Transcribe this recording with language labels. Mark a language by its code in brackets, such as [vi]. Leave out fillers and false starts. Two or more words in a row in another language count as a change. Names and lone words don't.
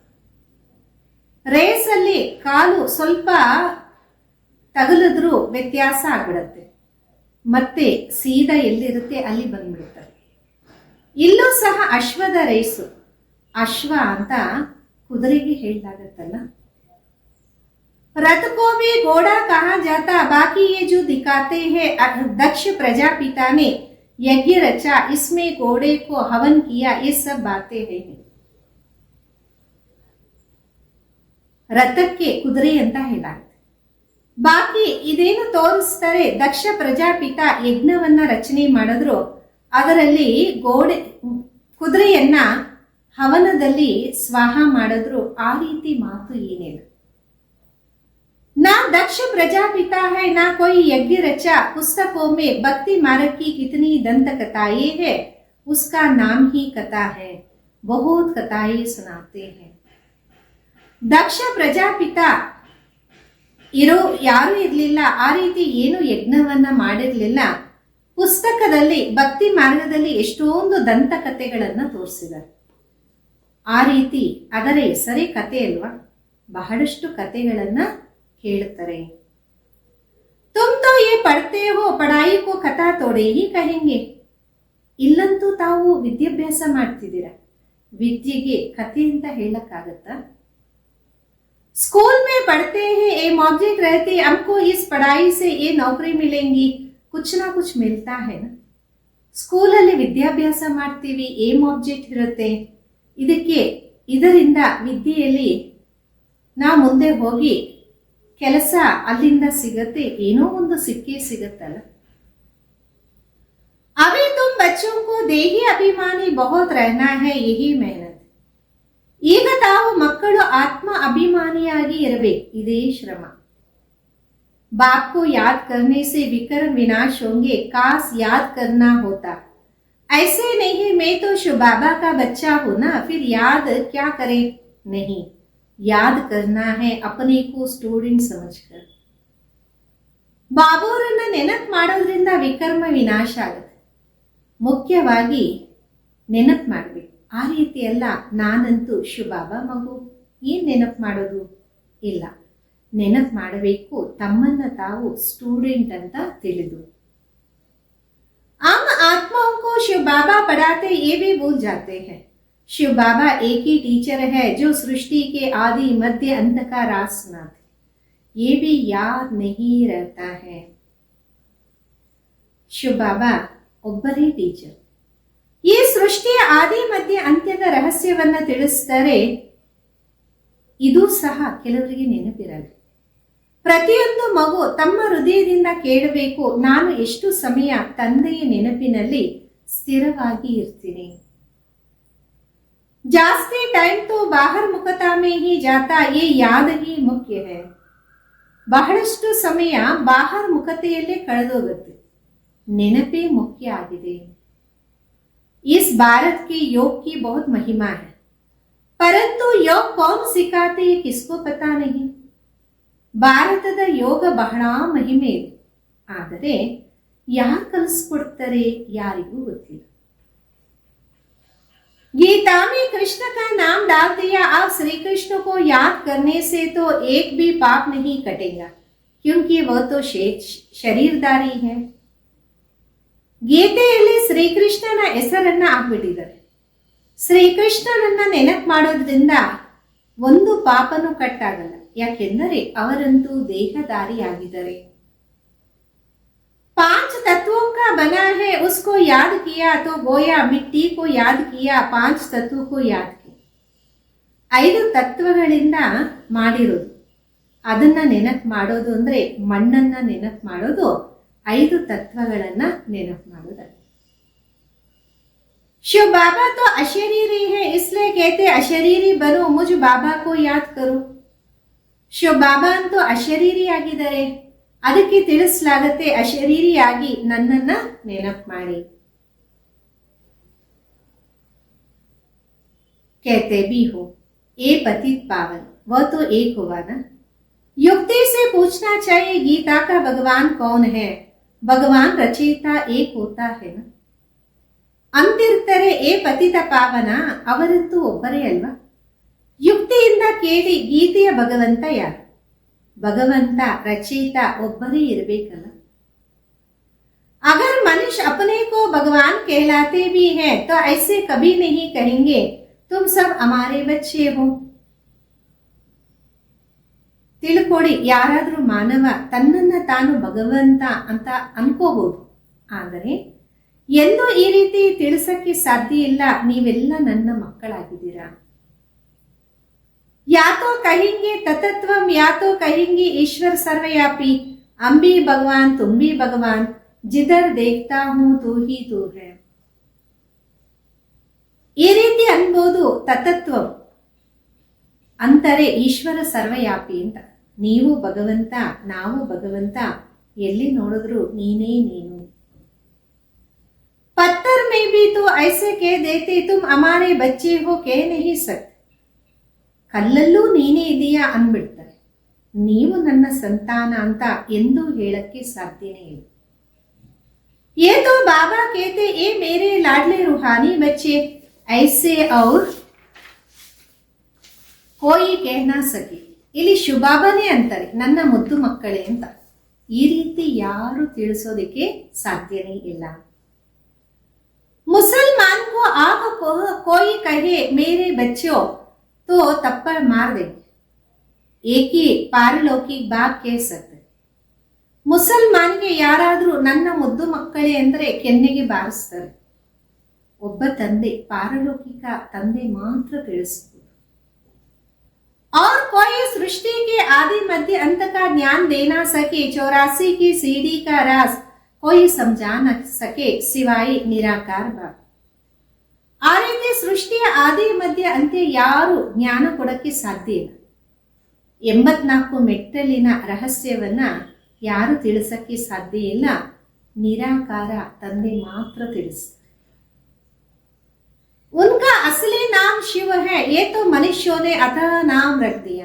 [kn] ರೇಸ್ ಅಲ್ಲಿ ಕಾಲು ಸ್ವಲ್ಪ ತಗಲಿದ್ರೂ ವ್ಯತ್ಯಾಸ ಆಗ್ಬಿಡತ್ತೆ, ಮತ್ತೆ ಸೀದಾ ಎಲ್ಲಿರುತ್ತೆ ಅಲ್ಲಿ ಬಂದ್ಬಿಡುತ್ತೆ. ಇಲ್ಲೂ ಸಹ ಅಶ್ವದ ರೇಸು, ಅಶ್ವ ಅಂತ ಕುದುರೆಗೆ ಹೇಳಲಾಗತ್ತಲ್ಲ. [hi] रथ को भी घोड़ा कहा जाता, बाकी ये जो दिखाते हैं दक्ष प्रजापिता ने यज्ञ रचा, इसमें घोड़े को हवन किया, ये सब बातें हैं. [kn] ರಥಕ್ಕೆ ಕುದುರೆ ಅಂತ ಹೇಳಲಾಗುತ್ತೆ. ಬಾಕಿ ಇದೇನು ತೋರಿಸ್ತಾರೆ, ದಕ್ಷ ಪ್ರಜಾಪಿತ ಯಜ್ಞವನ್ನ ರಚನೆ ಮಾಡಿದ್ರು, ಅದರಲ್ಲಿ ಕುದುರೆಯನ್ನ ಹವನದಲ್ಲಿ ಸ್ವಾಹ ಮಾಡಿದ್ರು, ಆ ರೀತಿ ಮಾತು ಏನಿಲ್ಲ. [hi] ना दक्ष प्रजापिता है ना कोई यज्ञ रचा, पुस्तकों में भक्ति मार्ग की कितनी दंत कथाएं है, उसका नाम ही कथा है, बहुत कथाएं सुनाते हैं. [kn] दक्ष ಪ್ರಜಾಪಿತ ಯಾರು ಇರಲಿಲ್ಲ, ಆ ರೀತಿ ಏನು ಯಜ್ಞವನ್ನ ಮಾಡಿರ್ಲಿಲ್ಲ. ಪುಸ್ತಕದಲ್ಲಿ ಭಕ್ತಿ ಮಾರ್ಗದಲ್ಲಿ ಎಷ್ಟೊಂದು ದಂತಕಥೆಗಳನ್ನ ತೋರಿಸಿದ್ದಾರೆ. ಆ ರೀತಿ ಅದರ ಹೆಸರೇ ಕತೆ ಅಲ್ವಾ, ಬಹಳಷ್ಟು ಕತೆಗಳನ್ನ ಕೇಳುತ್ತಾರೆ. [hi] तुम तो ये पढ़ते हो, पढ़ाई को कथा थोड़े ही कहेंगे. [kn] ಇಲ್ಲಂತೂ ತಾವು ವಿದ್ಯಾಭ್ಯಾಸ ಮಾಡ್ತಿದ್ದೀರಾ, ವಿದ್ಯೆಗೆ ಕತೆ ಅಂತ ಹೇಳಕ್ಕಾಗತ್ತಾ. [hi] स्कूल में पढ़ते हैं, [en] aim object [hi] रहते, हमको इस पढ़ाई से ये नौकरी मिलेंगी, कुछ ना कुछ मिलता है ना. [kn] ಸ್ಕೂಲಲ್ಲಿ ವಿದ್ಯಾಭ್ಯಾಸ ಮಾಡ್ತೀವಿ, [en] aim object [kn] ಇರುತ್ತೆ, ಇದರಿಂದ ವಿದ್ಯೆಯಲ್ಲಿ ನಾವು ಮುಂದೆ ಹೋಗಿ ಕೆಲಸ ಅಲ್ಲಿಂದ ಸಿಗತ್ತೆ, ಏನೋ ಒಂದು ಸಿಕ್ಕೇ ಸಿಗತ್ತಲ್ಲ. [hi] अभी तुम बच्चों को देही अभिमानी बहुत रहना है, यही मेहनत. ಈಗ ತಾವು ಮಕ್ಕಳು ಆತ್ಮ ಅಭಿಮಾನಿಯಾಗಿ ಇರಬೇಕು, ಇದೇ ಶ್ರಮ. बाप को याद करने से विकर्म विनाश होंगे, काश याद करना होता। ऐसे नहीं, मैं तो शिव बाबा का बच्चा हूं ना, फिर याद क्या करे। नहीं, याद करना है अपने को ಸ್ಟೂಡೆಂಟ್ समझकर। [kn] ಬಾಬುರನ್ನ ನೆನಪು ಮಾಡೋದ್ರಿಂದ ವಿಕರ್ಮ ವಿನಾಶ ಆಗುತ್ತೆ। ಮುಖ್ಯವಾಗಿ ನೆನಪು ಮಾಡಬೇಕು। ಆ ರೀತಿ ಅಲ್ಲ, ನಾನಂತೂ ಶಿವ ಬಾಬಾ ಮಗು, ಏನ್ ನೆನಪು ಮಾಡೋದು ಇಲ್ಲ, ನೆನಪು ಮಾಡಬೇಕು ತಮ್ಮನ್ನ ತಾವು ಸ್ಟೂಡೆಂಟ್ ಅಂತ ತಿಳಿದು। [hi] आम आत्माओं को शिव बाबा पढ़ाते ये भी भूल जाते हैं। शिव बाबा एक ही टीचर है जो सृष्टि के आदि मध्य अंत का राज सुनाते, ये भी याद नहीं रहता है। [kn] ಶಿವ ಬಾಬಾ ಒಬ್ಬರೇ ಟೀಚರ್, ಈ ಸೃಷ್ಟಿಯ ಆದಿ ಮಧ್ಯ ಅಂತ್ಯದ ರಹಸ್ಯವನ್ನ ತಿಳಿಸ್ತಾರೆ। ಇದು ಸಹ ಕೆಲವರಿಗೆ ನೆನಪಿರಲ್ಲ। ಪ್ರತಿಯೊಂದು ಮಗು ತಮ್ಮ ಹೃದಯದಿಂದ ಕೇಳಬೇಕು, ನಾನು ಎಷ್ಟು ಸಮಯ ತಂದೆಯ ನೆನಪಿನಲ್ಲಿ ಸ್ಥಿರವಾಗಿ ಇರ್ತೀನಿ। [hi] जास्ती टाइम तो बाहर मुखता में ही जाता, ये याद ही मुख्य है। [kn] ಬಹಳಷ್ಟು ಸಮಯ ಬಾಹರ್ ಮುಖತೆಯಲ್ಲೇ ಕಳೆದೋಗುತ್ತೆ, ನೆನಪೇ ಮುಖ್ಯ ಆಗಿದೆ। [hi] इस भारत के योग की बहुत महिमा है, परंतु योग कौन सिखाते ये किसको पता नहीं। [kn] ಭಾರತದ ಯೋಗ ಬಹಳ ಮಹಿಮೆ ಇದೆ, ಆದರೆ ಯಾರು ಕಲಿಸ್ಕೊಡ್ತಾರೆ ಯಾರಿಗೂ ಗೊತ್ತಿಲ್ಲ। [hi] गीता में कृष्ण का नाम डाल दिया, अब श्री कृष्ण को याद करने से तो एक भी पाप नहीं कटेगा, क्योंकि वह तो शरीरधारी है। [kn] ಗೀತೆಯಲ್ಲಿ ಶ್ರೀಕೃಷ್ಣನ ಹೆಸರನ್ನ ಹಾಕ್ಬಿಟ್ಟಿದ್ದಾರೆ। ಶ್ರೀಕೃಷ್ಣನನ್ನ ನೆನಪು ಮಾಡೋದ್ರಿಂದ ಒಂದು ಪಾಪನೂ ಕಟ್ಟಾಗಲ್ಲ, ಯಾಕೆಂದರೆ ಅವರಂತೂ ದೇಹಧಾರಿಯಾಗಿದ್ದಾರೆ। [hi] पांच तत्वों का बना है, उसको याद किया तो गोया मिट्टी को याद किया, पांच तत्वों को याद किया। [kn] 5 ತತ್ವಗಳಿಂದ ಮಾಡಿರೋದು, ಅದನ್ನ ನೆನಪು ಮಾಡೋದು ಅಂದ್ರೆ ಮಣ್ಣನ್ನ ನೆನಪು ಮಾಡೋದು, 5 ತತ್ವಗಳನ್ನ ನೆನಪು ಮಾಡೋದು। [hi] शिव बाबा तो अशरीरी है, इसलिए कहते अशरीरी बनो, मुझ बाबा को याद करो। [kn] ಶಿವ ಬಾಬಾ ಅಂತೂ ಅಶರೀರಿಯಾಗಿದ್ದಾರೆ, ಅದಕ್ಕೆ ತಿಳಿಸಲಾಗತ್ತೆ ಅಶರೀರಿಯಾಗಿ ನನ್ನನ್ನ ನೆನಪು ಮಾಡಿ। [hi] कहते भी हो ए पतित पावन, वह तो एक हुआ ना। युक्ति से पूछना चाहिए गीता का भगवान कौन है, भगवान रचयिता एक होता है ना। [kn] ಅಂತಿರ್ತಾರೆ ಏ ಪತಿತ ಪಾವನ, ಅವರಂತೂ ಒಬ್ಬರೇ ಅಲ್ವಾ। ಯುಕ್ತಿಯಿಂದ ಕೇಳಿ ಗೀತೆಯ ಭಗವಂತ ಯಾರು, ಭಗವಂತ ರಚಯಿತ ಒಬ್ಬರೇ ಇರಬೇಕಲ್ಲ। [hi] अगर मनुष्य अपने को भगवान कहलाते भी हैं तो ऐसे कभी नहीं कहेंगे तुम सब हमारे बच्चे हो। [kn] ತಿಳ್ಕೊಡಿ, ಯಾರಾದ್ರೂ ಮಾನವ ತನ್ನನ್ನ ತಾನು ಭಗವಂತ ಅಂತ ಅನ್ಕೋಬಹುದು, ಆದರೆ ಎಂದು ಈ ರೀತಿ ತಿಳಿಸಕ್ಕೆ ಸಾಧ್ಯ ಇಲ್ಲ, ನೀವೆಲ್ಲ ನನ್ನ ಮಕ್ಕಳಾಗಿದ್ದೀರಾ। [hi] या तो कहेंगे ततत्वम, या तो कहेंगे ईश्वर सर्वव्यापी, हम भी भगवान तुम भी भगवान, जिधर देखता हूं तू ही तू है। [kn] ಈ ರೀತಿ ಅನ್ಬೋದು, ತತತ್ವ ಅಂತಾರೆ ಈಶ್ವರ ಸರ್ವವ್ಯಾಪಿ ಅಂತ, ನೀವು ಭಗವಂತ ನಾವು ಭಗವಂತ, ಎಲ್ಲಿ ನೋಡಿದ್ರು ನೀನೇ ನೀನು। [hi] पत्थर में भी तो ऐसे कह देते तुम हमारे बच्चे हो, कह नहीं सकते। [kn] ಕಲ್ಲಲ್ಲೂ ನೀನೇ ಇದೆಯಾ ಅಂದ್ಬಿಡ್ತಾರೆ, ನೀವು ನನ್ನ ಸಂತಾನ ಅಂತ ಎಂದೂ ಹೇಳಕ್ಕೆ ಸಾಧ್ಯನೇ ಇಲ್ಲ। [hi] ये तो बाबा कहते ए मेरे लाडले रूहानी बच्चे, ऐसे और कोई कह ना सके। [kn] ಇಲ್ಲಿ ಶಿವಬಾಬಾನೇ ಅಂತಾರೆ ನನ್ನ ಮುದ್ದು ಮಕ್ಕಳೇ ಅಂತ, ಈ ರೀತಿ ಯಾರು ತಿಳಿಸೋದಕ್ಕೆ ಸಾಧ್ಯನೇ ಇಲ್ಲ। [hi] मुसलमान को आप कोई कहे मेरे बच्चों तो थप्पड़ मार देंगे, एक ही पारलौकिक बात कह सकते। [kn] ಮುಸಲ್ಮಾನ್ಗೆ ಯಾರಾದ್ರೂ ನನ್ನ ಮುದ್ದು ಮಕ್ಕಳೇ ಅಂದ್ರೆ ಕೆನ್ನೆಗೆ ಬಾರಿಸ್ತಾರೆ, ಒಬ್ಬ ತಂದೆ ಪಾರಲೌಕಿಕ ತಂದೆ ಮಾತ್ರ ತಿಳಿಸಬಹುದು। [hi] और कोई सृष्टि के आदि मध्य अंत का ज्ञान दे ना सके, 84 की सीढ़ी का राज कोई समझा न सके सिवाय निराकार बाप। [kn] ಆ ರೀತಿ ಸೃಷ್ಟಿಯ ಆದಿ ಮಧ್ಯ ಅಂತ್ಯ ಯಾರು ಜ್ಞಾನ ಕೊಡಕ್ಕೆ ಸಾಧ್ಯ ಇಲ್ಲ। 84 ಮೆಟ್ಟಲಿನ ರಹಸ್ಯವನ್ನ ಯಾರು ತಿಳಿಸಕ್ಕೆ ಸಾಧ್ಯ ಇಲ್ಲ, ನಿರಾಕಾರ ತಂದೆ ಮಾತ್ರ ತಿಳಿಸ್ತಾರೆ. [hi] उनका असली नाम शिव है, ये तो मनुष्यों ने अतः नाम रख दिया.